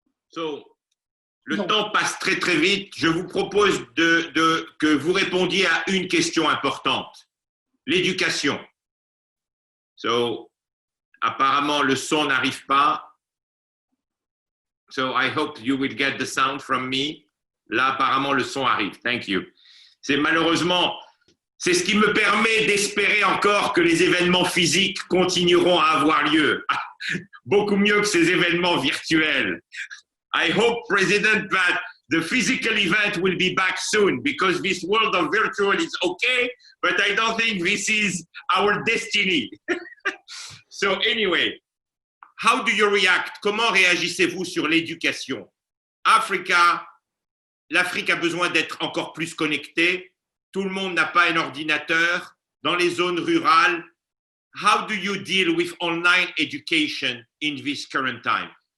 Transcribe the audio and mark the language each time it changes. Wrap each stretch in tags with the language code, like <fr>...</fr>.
<fr>So, le temps passe très très vite. Je vous propose que vous répondiez à une question importante. L'éducation. So, apparemment, le son n'arrive pas.</fr> <en>So, I hope you will get the sound from me.</en> <fr>Là, apparemment, le son arrive.</fr> <en>Thank you.</en> <fr>C'est malheureusement, c'est ce qui me permet d'espérer encore que les événements physiques continueront à avoir lieu. Beaucoup mieux que ces événements virtuels.</fr> <en>I hope, President, that the physical event will be back soon because this world of virtual is okay, but I don't think this is our destiny. So anyway, how do you react?</en> <fr>Comment réagissez-vous sur l'éducation? L'Afrique a besoin d'être encore plus connectée. Tout le monde n'a pas un ordinateur. Dans les zones rurales,</fr> <en>how do you deal with online education in this current time?</en>